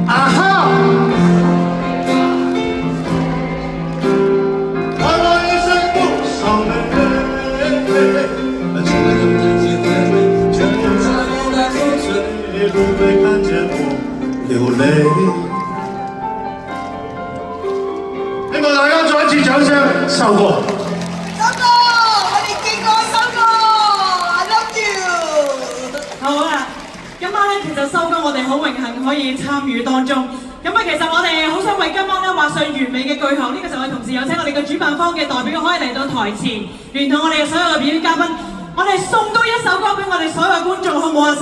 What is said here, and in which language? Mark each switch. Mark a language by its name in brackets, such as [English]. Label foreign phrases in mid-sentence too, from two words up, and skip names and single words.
[Cantonese] 啊哈！换我一生不伤泪。就有真心回味，就算有爱风吹，不会看见我流淚。希望大家再一次掌聲，收歌。收歌，我哋見過收歌 ， [English] I love you。 [Cantonese] 好啦，今晚咧其實收歌我哋好榮幸可以參與當中。咁啊，其實我哋好想為今晚咧畫上完美嘅句號。呢個時候，我哋同時有請我哋嘅主辦方嘅代表可以嚟到台前，聯同我哋所有嘅表演嘉賓，我哋送多一首歌俾我哋所有嘅觀眾，好唔好啊？